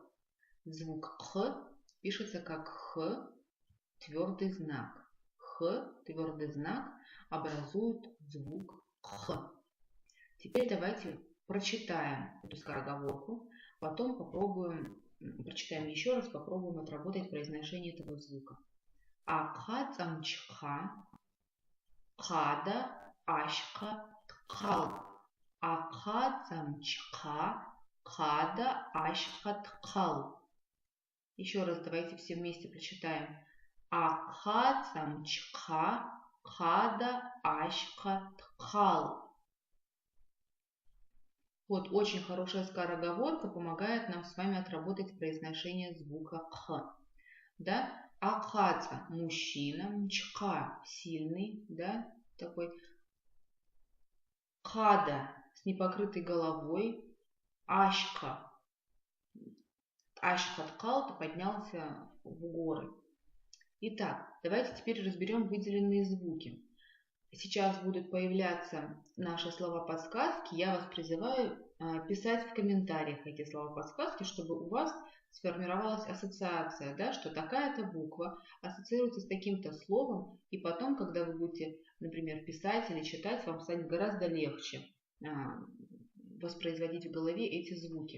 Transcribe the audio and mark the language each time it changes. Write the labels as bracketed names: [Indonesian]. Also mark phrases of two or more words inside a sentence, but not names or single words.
[Russian] Звук «х» пишется как «х», твердый знак. «Х», твердый знак, образует звук «х». Теперь давайте прочитаем эту скороговорку, потом попробуем, прочитаем еще раз, попробуем отработать произношение этого звука. [Abaza] Акха цамчха, хада ашха тхал. Акха цамчха, хада ашха тхал. [Russian] Еще раз давайте все вместе прочитаем. [Abaza] Акха цамчха, хада ашха тхал. [Russian] Вот очень хорошая скороговорка помогает нам с вами отработать произношение звука «х». Да? Акхаца – мужчина, мчха – сильный, да, такой. Хада – с непокрытой головой, ашка. [Abaza] Ашка ткал, [Russian] то поднялся в горы. Итак, давайте теперь разберем выделенные звуки. Сейчас будут появляться наши слова-подсказки. Я вас призываю писать в комментариях эти слова-подсказки, чтобы у вас сформировалась ассоциация, да, что такая-то буква ассоциируется с таким-то словом, и потом, когда вы будете, например, писать или читать, вам станет гораздо легче воспроизводить в голове эти звуки.